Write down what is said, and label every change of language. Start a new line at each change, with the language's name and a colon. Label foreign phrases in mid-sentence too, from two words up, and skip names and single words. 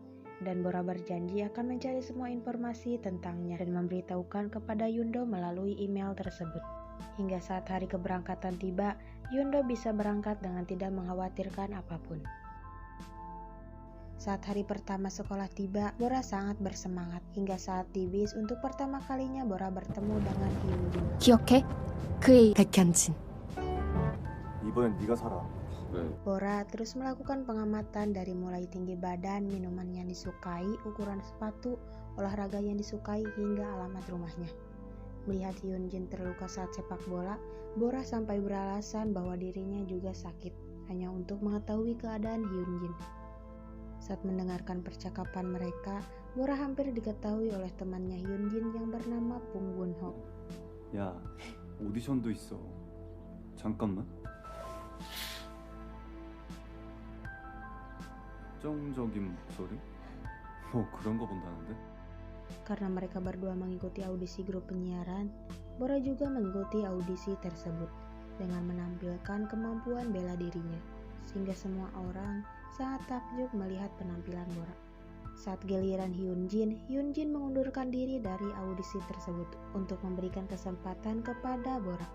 Indonesian: Dan Bora berjanji akan mencari semua informasi tentangnya dan memberitahukan kepada Yundo melalui email tersebut. Hingga saat hari keberangkatan tiba, Yundo bisa berangkat dengan tidak mengkhawatirkan apapun. Saat hari pertama sekolah tiba, Bora sangat bersemangat. Hingga saat di bis untuk pertama kalinya Bora bertemu dengan Hyunjin.
Korean: 기억해? 그의 백현진. 이번엔 네가 사라.
Indonesian: Bora terus melakukan pengamatan dari mulai tinggi badan, minuman yang disukai, ukuran sepatu, olahraga yang disukai, hingga alamat rumahnya. Melihat Hyunjin terluka saat sepak bola, Bora sampai beralasan bahwa dirinya juga sakit, hanya untuk mengetahui keadaan Hyunjin. Saat mendengarkan percakapan mereka, Bora hampir diketahui oleh temannya Hyunjin yang bernama Pung Won-ho.
Korean: 야, 오디션도 있어. 잠깐만. 정적인 목소리? 뭐 그런 거 본다는데?
Indonesian: Karena mereka berdua mengikuti audisi grup penyiaran, Bora juga mengikuti audisi tersebut dengan menampilkan kemampuan bela dirinya, sehingga semua orang sangat takjub melihat penampilan Bora. Saat giliran Hyunjin mengundurkan diri dari audisi tersebut untuk memberikan kesempatan kepada Bora.